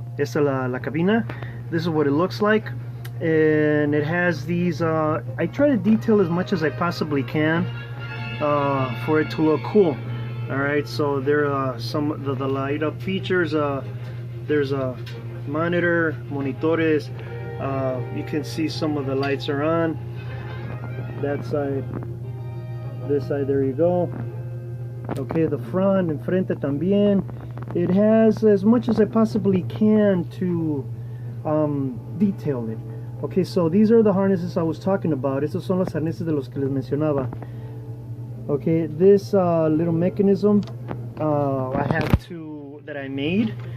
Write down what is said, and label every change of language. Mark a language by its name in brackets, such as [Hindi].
[Spanish] Esta es la cabina. [English] This is what it looks like. And it has these, I try to detail as much as I possibly can for it to look cool. Alright, so there are some of the light up features. There's a monitor, monitores. You can see some of the lights are on. That side, this side, there you go. Okay, the front, [Spanish] enfrente también. [English] It has as much as I possibly can to detail it. Okay, so these are the harnesses I was talking about. [Spanish] Estos son los harnesses de los que les mencionaba. [English] Okay, this little mechanism that I made.